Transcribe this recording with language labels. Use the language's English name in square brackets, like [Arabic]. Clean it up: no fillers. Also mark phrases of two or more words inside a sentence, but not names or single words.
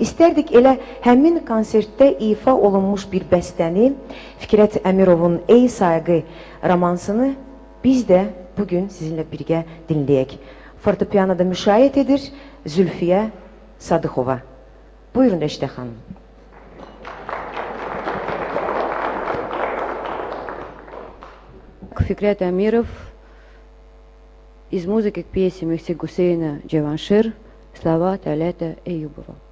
[Azerbaijani] İstərdik elə həmin konsertdə ifa olunmuş bir bəstəni, Fikrət Əmirovun Ey Sayğı romansını biz də bugün sizinlə birgə dinləyək. Fortepianoda müşayiət edir Zülfiyə Sadıxova. Buyurun Rəşidə xanım. [Russian] Фикрет Амиров из музыки к пьесе Мехти Гусейна «Джаваншир», слова Талета Эюбова.